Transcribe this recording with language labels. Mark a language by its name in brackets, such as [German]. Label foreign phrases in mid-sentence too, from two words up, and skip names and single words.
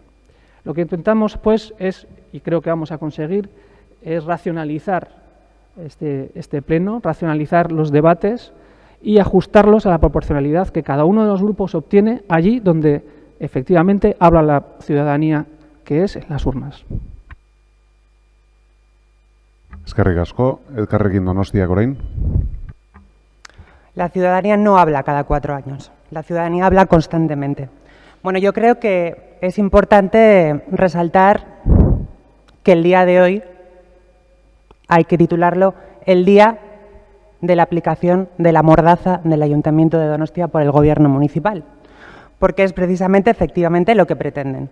[Spanish] Lo que intentamos, pues, y creo que vamos a conseguir, es racionalizar este pleno, racionalizar los debates y ajustarlos a la proporcionalidad que cada uno de los grupos obtiene allí donde efectivamente habla la ciudadanía, que es en las urnas. [Basque] Eskerrik asko, Elkarrekin Donostiak orain. [Spanish] La ciudadanía no habla cada 4 años, la ciudadanía habla constantemente. Bueno, yo creo que es importante resaltar que el día de hoy hay que titularlo el día de la aplicación de la mordaza del Ayuntamiento de Donostia por el Gobierno municipal, porque es precisamente, efectivamente, lo que pretenden.